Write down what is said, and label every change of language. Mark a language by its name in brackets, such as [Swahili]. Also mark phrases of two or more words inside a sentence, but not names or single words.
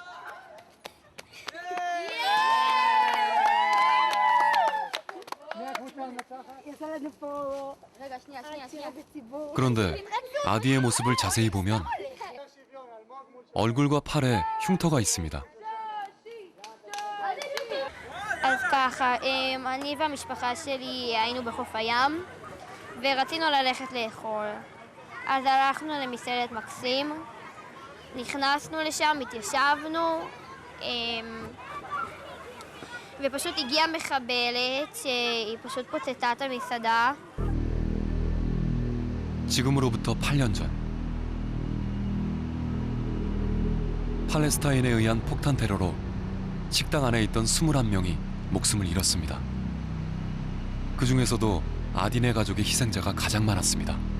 [Korean] 그런데 아디의 모습을 자세히 보면 얼굴과 팔에 흉터가 있습니다. [Hebrew] אז ככה, אני והמשפחה שלי היינו בחוף הים ורצינו ללכת לאכול. אז הלכנו למסעדת מקסים, נכנסנו לשם, התיישבנו, ופשוט הגיעה מחבלת שהיא פשוט פוצצה את המסעדה. [Korean] 지금으로부터 8년 전 팔레스타인에 의한 폭탄 테러로 식당 안에 있던 21명이 목숨을 잃었습니다. 그 중에서도 아딘의 가족의 희생자가 가장 많았습니다.